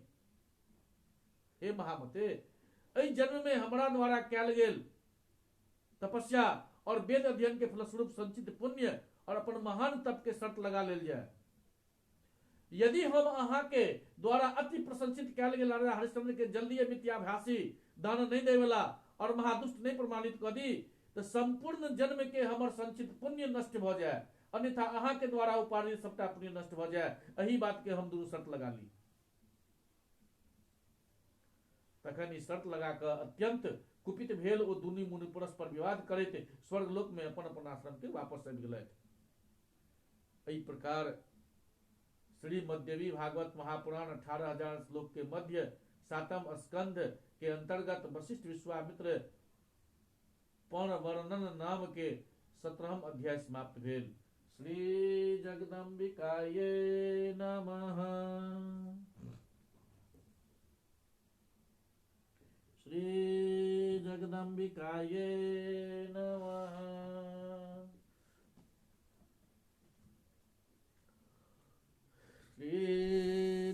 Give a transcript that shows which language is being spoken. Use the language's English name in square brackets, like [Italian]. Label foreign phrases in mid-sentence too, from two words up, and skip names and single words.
[Maithili] हे महामते, एहि जन्म में हमरा द्वारा कैल गेल तपस्या और वेद अध्ययन के फलस्वरूप संचित पुण्य और अपन महान तप के शर्त लगा लेल जाय। यदि हम अहाँ के द्वारा अति प्रशंसित कैल गेल राजा हरिश्चंद्र के जल्दी मिथ्याभाषी, दान नहीं दे वाला और महादुष्ट नहीं प्रमाणित कर दी तो संपूर्ण जन्म के हमर संचित पुण्य नष्ट भ जाए, अन्यथा अहाँ के द्वारा उपार्जित सबटा पुण्य नष्ट भ जाए। एही बात के हम दुनू शर्त लगा ली। तखन ई शर्त लगा क अत्यंत कुपित भेल ओ दुनू मुनि परस्पर विवाद करैत स्वर्गलोक में अपन अपन आश्रम के वापस आबि गेलथि। एहि प्रकार श्रीमद्देवी भागवत महापुराण 18,000 श्लोक के मध्य 7वें स्कंध के अंतर्गत वशिष्ठ विश्वामित्र पण वर्णन नाम के 17वां अध्याय समाप्त भेल। [Sanskrit] श्री जगदम्बिकाये नमः। श्री जगदम्बिकाये नमः। श्री